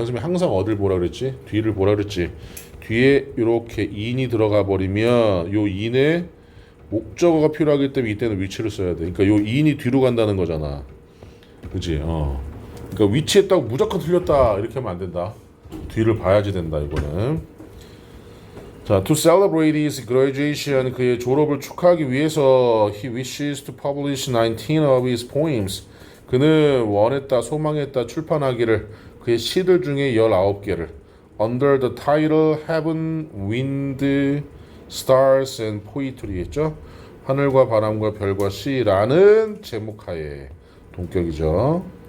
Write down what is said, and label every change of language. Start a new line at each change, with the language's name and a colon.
Korean: 선생님이 항상 어딜 보라 그랬지? 뒤를 보라 그랬지? 뒤에 이렇게 in이 들어가 버리면 요 in에 목적어가 필요하기 때문에 이때는 위치를 써야 돼. 그러니까 요 in이 뒤로 간다는 거잖아. 그치? 그러니까 위치했다고 무조건 틀렸다 이렇게 하면 안 된다. 뒤를 봐야지 된다 이거는.
English: 자, to celebrate his graduation,
Korean: 그의 졸업을 축하하기 위해서
English: he wishes to publish 19 of his poems.
Korean: 그는 원했다, 소망했다, 출판하기를 그의 시들 중에 19개를
English: under the title Heaven, Wind, Stars and Poetry
Korean: 했죠. 하늘과 바람과 별과 시라는 제목하에 동격이죠.